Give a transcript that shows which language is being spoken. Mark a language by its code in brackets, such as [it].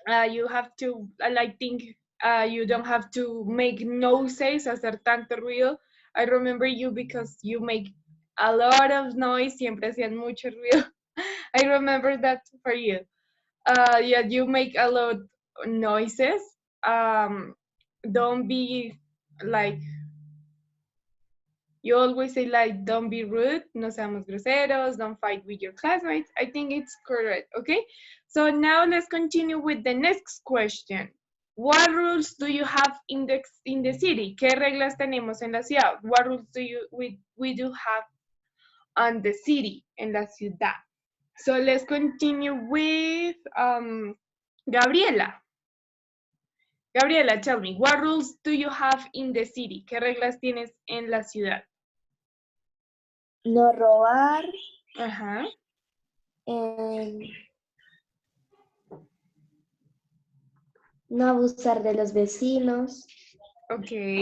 [en] You have to, I think, you don't have to make noises, [es] hacer tanto ruido. [en] I remember you because you make a lot of noise, [es] siempre hacían mucho ruido. [en] I remember that for you. Yeah, you make a lot of noises. Don't be like, you always say like, don't be rude, [es] no seamos groseros, [en] don't fight with your classmates. I think it's correct, okay? So now let's continue with the next question. What rules do you have in the city? [es] ¿Qué reglas tenemos en la ciudad? [en] What rules do we do have on the city, [es] en la ciudad? [en] So let's continue with Gabriela. Gabriela, tell me, what rules do you have in the city? [es] ¿Qué reglas tienes en la ciudad? No robar, Ajá. no abusar de los vecinos, Ok.